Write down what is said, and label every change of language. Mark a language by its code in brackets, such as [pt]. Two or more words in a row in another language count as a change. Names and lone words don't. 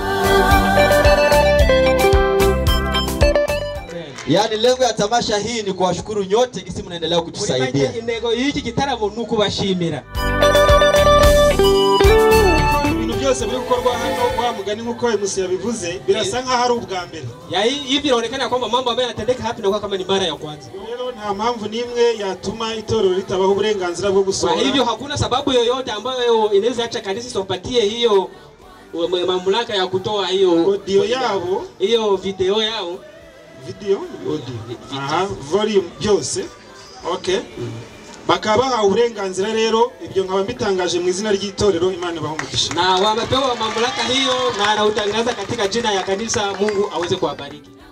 [sw] Yani lengo ya tamasha hii ni kuwashukuru nyote kisi mnaendelea kutusaidia. [rw] Intego y'iki gitaramo nuko bashimira. Ibintu byose biri gukorwa hano wa mugani nkuko MC yabivuze birasa nka hari ubwa mbere. [sw] Hivi inaonekana kwamba mambo ambayo yanatendeka hapa ni kama ni mara ya kwanza. [rw] Rero nta mpamvu nimwe yatuma itorero litabaho uburenganzira bwo gusora. [sw] Kwa hivyo hakuna sababu yoyote ambayo inaweza acha kanisa isipatie hiyo mamlaka ya kutoa hiyo audio yao, hiyo video yao. [en] Video audio volume byose. Okay. [rw] Bakaba uburenganzira rero ibyo nkaba mbitangaje mu izina ry'itorero Imana bahumugisha. [sw] Na wamepewa mamlaka hiyo na anautangaza katika jina ya kanisa. Mungu aweze kuwabariki.